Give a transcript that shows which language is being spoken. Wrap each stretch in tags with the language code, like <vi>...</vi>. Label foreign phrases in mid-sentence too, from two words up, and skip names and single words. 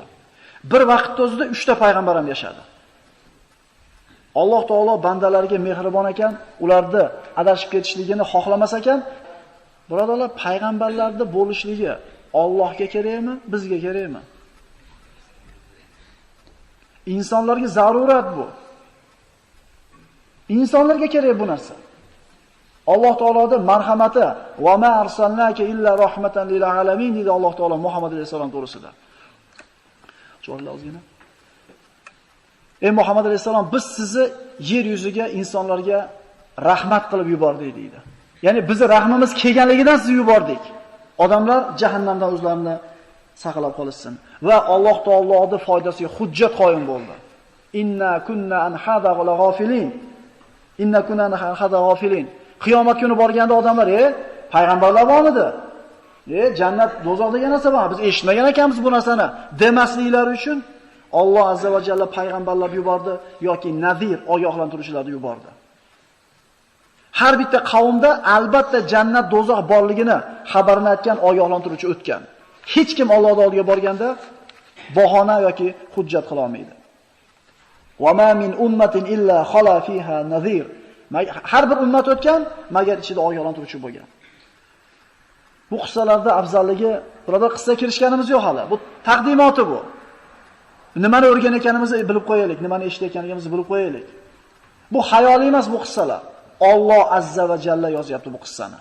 <uz>Bir vaqtda o'zida 3 ta payg'ambar ham yashadi. Alloh taolo bandalariga mehribon ekan, ularni adashib ketishligini xohlamas ekan, birodarlar, payg'ambarlarda bo'lishligi Allohga kerakmi, bizga kerakmi? Insonlarga zarurat bu. Insonlarga kerak bu narsa. Alloh taoloning marhamati va</uz> <ar>ما أرسلناك إلا رحمة للعالمين</ar> <uz>dedi Alloh taolo Muhammad alayhisalom to'g'risida. Cho'rlar ozgina. Ey Muhammad alayhisalom, biz sizni yer yuziga insonlarga rahmat qilib yubordik deydi. Ya'ni bizning rahmimiz kelganligidan sizni yubordik. Odamlar jahannamdan o'zlarini saqlab qolsin va Alloh taoloning foydasiga hujjat qoyim bo'ldi.</uz> <ar>إنا كنا عن هذا غافلين. إنا كنا عن هذا غافلين.</ar> <uz>Qiyomat kuni borganda odamlar, payg'ambarlar bor edi. Jannat, do'zax degan narsa bor. Biz eshitmagan ekanmiz bu narsani demasliklari uchun Alloh</uz> <ar>عز وجل</ar> <uz>payg'ambarlar yubordi yoki nazir, ogohlantiruvchilarni yubordi. Har bitta qavmda albatta jannat, do'zax borligini xabarini aytgan ogohlantiruvchi o'tgan. Hech kim Allohning oldiga borganda bahona yoki hujjat qila olmaydi.</uz> <ar>وما من أمة إلا خلا فيها نذير.</ar> <uz>Har bir ummat o'tgan, magar ichida ogohlantiruvchi bo'lgan. Bu qissalarda afzalligi, birodar, qissa kirishganimiz yo'q hali. Bu taqdimoti bu. Nimani o'rganayotganimizni bilib qo'yaylik, nimani eshitayotganimizni bilib qo'yaylik. Bu xayoliy emas bu qissalar. Alloh</uz> <ar>عز وجل</ar> <uz>yozyapti bu qissani.</uz>